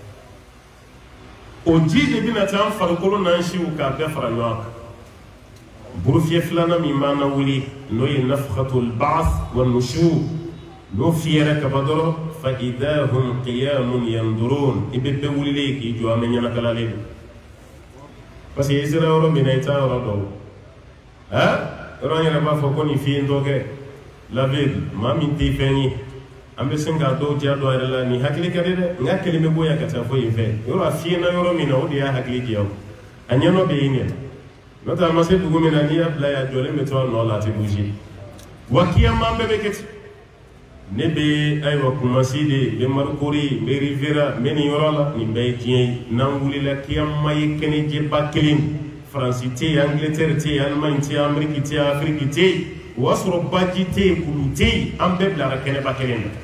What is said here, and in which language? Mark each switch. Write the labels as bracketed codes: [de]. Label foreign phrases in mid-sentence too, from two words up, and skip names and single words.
[bm] o ji de bɛna taa an farikolo n'an siw k'a bɛɛ fara ɲɔgɔn kan burufiyɛ filanan min b'an na wuli n'o ye [ar] نفخة البعث والنشور [bm] n'o fiyɛra kaba dɔrɔn [ar] فإذا هم قيام ينظرون [bm] i bɛ bɛɛ wulilen k'i jɔ an bɛ ɲanakalalen don [fr] parce que [bm] i sera yɔrɔ min na i t'a yɔrɔ dɔn yɔrɔ an yɛrɛ b'a fɔ ko nin fiɲɛ dɔ kɛ laveli maa min tɛ fɛn ye an bɛ sin k'a dɔw diya dɔ yɛrɛ la nin hakili ka di dɛ n ka kelen bɛ bɔ yan ka taa fɔ yen fɛ yɔrɔ a fiyɛna yɔrɔ min na o de y'a hakili diya o a ɲɛnɔ bɛ yen dɛ n'o tɛ a ma se dugu min na n'i y'a bila yan jɔlen bɛ to a nɔ la a tɛ bouger wa kiyaman bɛɛ bɛ kɛ ten ne bɛ ayiwa kumasi de n bɛ marikori n bɛ rivera n bɛ nin yɔrɔ la nin bɛɛ ye tiɲɛ ye n'an wulila kiyama ye kɛnɛjɛba kelen faransi tɛ yen angilɛtɛri tɛ yen alimani tɛ yen ameriki tɛ yen afiriki tɛ yen o y'a sɔrɔ baji tɛ yen kulu tɛ yen an bɛɛ bilara kɛnɛba kelen